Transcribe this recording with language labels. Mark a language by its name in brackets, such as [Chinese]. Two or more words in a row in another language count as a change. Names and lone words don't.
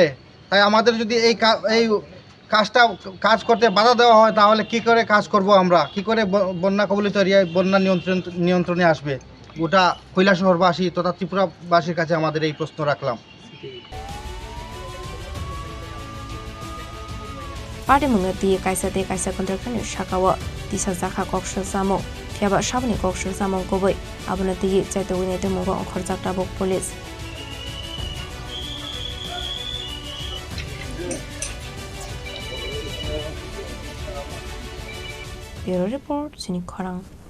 [Bangla] তাই আমাদের যদি এই কাজ করতে বাধা দেওয়া হয় তাহলে কি করে কাজ করব আমরা, কি করে বন্যা কবলিত এরিয়ায় বন্যা নিয়ন্ত্রণে আসবে? গোটা কৈলাসহরবাসী তথা ত্রিপুরাবাসীর কাছে আমাদের এই প্রশ্ন রাখলাম। [Kok Borok] পার্টি মুংদি কাইসা কন্ট্রাক্টরनि সাকাও দিশা জাখা কক্সর জামো ফিয়াবা সাবনি কক্সর জামো গবৈ আবনা দিগি চাইতৌনি দেমুগো খরজাকটাবো পুলিশ। [English] Bureau Report, Chini Khorang.